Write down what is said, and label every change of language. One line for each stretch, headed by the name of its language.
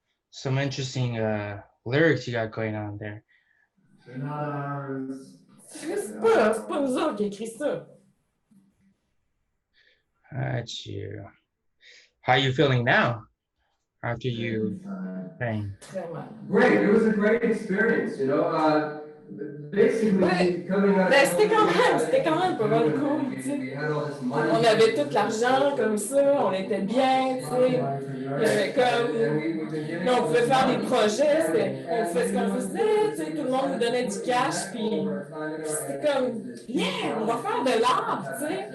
English: Some interesting lyrics you got going on there. They're not ours.
French: C'est pas nous autres qui écrit ça.
English: That's you. How you feeling now after you sang?
French: Très mal.
English: great. It was a great experience, you know. Basically,
French: Ouais.
English: coming out.
French: Ben, c'était quand même pas mal cool, tu sais.
English: We had all this money.
French: On avait tout l'argent comme ça, on était bien, tu sais. Il y avait comme. Là, on pouvait faire des projets, on faisait ce qu'on faisait, tu sais, tout le monde nous donnait du cash, puis c'était comme, yeah, on va faire de l'art, tu sais.